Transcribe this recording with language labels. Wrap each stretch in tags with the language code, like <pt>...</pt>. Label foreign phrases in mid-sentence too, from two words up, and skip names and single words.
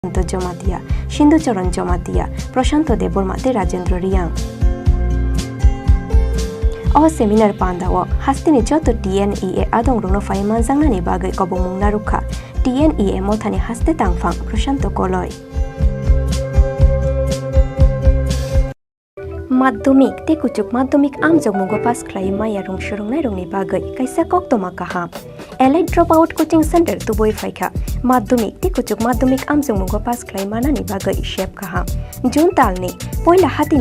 <trp>জমাতিয়া, সিন্ধুচরণ জমাতিয়া, প্রশান্ত দেববর্মাতে রাজেন্দ্র রিয়াং। Oh seminar pandawo hastini joto TNEA adong rungno fai manjangnani bagai kobongmung narukha TNEA mothani haste tangphang Prashanto Koloi। মাধ্যমিক তে কুচুক মাধ্যমিক আমজগমুগো পাস খ্লাই মায়া রং সুরংনাই রংনি বাগৈ কাইসা কক্তমা কাহাম এলাইট</trp> <en>drop out coaching center</en> <trp>তুবই ফাইখা মাধ্যমিক তে কুচুক মাধ্যমিক আমজগমুগো পাস খ্লাই মানানি বাগৈ শেপ কাহাম জুন তালনি পয়লা হাতিনি</trp>